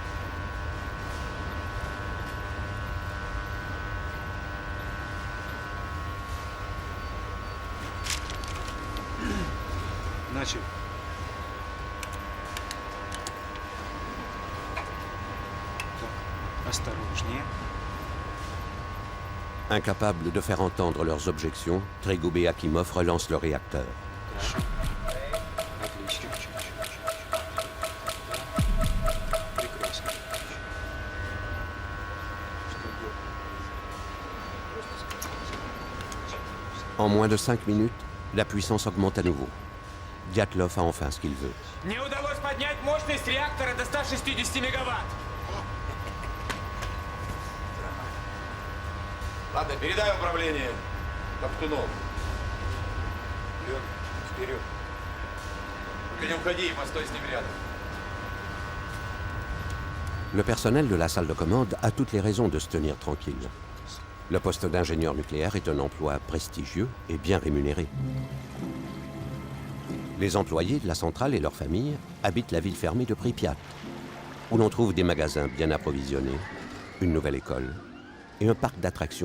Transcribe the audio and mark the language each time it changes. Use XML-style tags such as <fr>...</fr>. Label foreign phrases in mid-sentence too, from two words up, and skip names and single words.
<ru>Начали. Так, осторожнее.</ru> <fr>Incapables de faire entendre leurs objections, Trégub et Akimov relancent le réacteur.</fr> <ru>Отлично. Прекрасно.</ru> <fr>En moins de 5 minutes, la puissance augmente à nouveau. Dyatlov a enfin ce qu'il veut.</fr> <ru>Мне удалось поднять мощность реактора до 160 мегаватт. Ладно, передай управление Топтунов. Вперед. Только не уходи и постой с ним рядом.</ru> <fr>Le personnel de la salle de commande a toutes les raisons de se tenir tranquille. Le poste d'ingénieur nucléaire est un emploi prestigieux et bien rémunéré. Les employés de la centrale et leurs familles habitent la ville fermée de Pripyat, où l'on trouve des magasins bien approvisionnés, une nouvelle école et un parc d'attractions.</fr>